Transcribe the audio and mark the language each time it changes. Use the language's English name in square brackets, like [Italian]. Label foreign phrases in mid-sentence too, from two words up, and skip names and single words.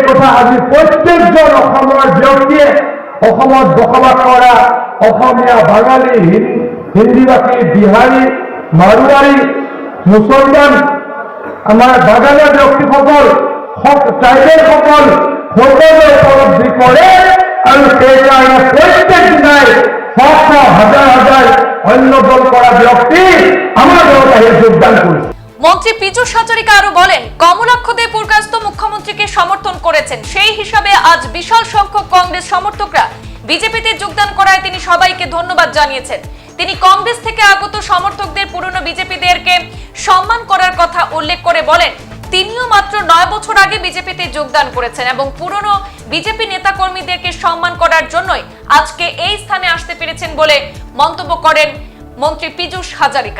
[Assamese] কথা আজি প্ৰত্যেকজন অসমৰ ব্যক্তিয়ে অসমত বসবাস কৰা অসমীয়া, বাঙালী, হিন্দীভাষী, বিহাৰী, মাৰোৱাৰী, মুছলমান, আমাৰ বাগানীয়া ব্যক্তিসকল, ট্ৰাইবেলসকল সকলোৱে উপলব্ধি কৰে আৰু সেইকাৰণে প্ৰত্যেক দিনাই শ হাজাৰ হাজাৰ অন্য দল কৰা ব্যক্তি আমাৰ দলত আহি যোগদান কৰিছে। [Bangla] মন্ত্রী পীযূষ হাজারিকা আরো বলেন, কমলাক্ষ দে পুরকাস্ত মুখ্যমন্ত্রীকে সমর্থন করেছেন, সেই হিসাবে আজ বিশাল সংখ্যক কংগ্রেস সমর্থকরা বিজেপিতে যোগদান করায় তিনি সবাইকে ধন্যবাদ জানিয়েছেন। তিনি কংগ্রেস থেকে আগত সমর্থকদের পুরনো বিজেপিদেরকে সম্মান করার কথা উল্লেখ করে বলেন, তিনিও মাত্র 9 বছর আগে বিজেপিতে যোগদান করেছেন এবং পুরনো বিজেপি নেতাকর্মীদেরকে সম্মান করার জন্যই আজকে এই স্থানে আসতে পেরেছেন বলে মন্তব্য করেন মন্ত্রী পীযূষ হাজারিকা।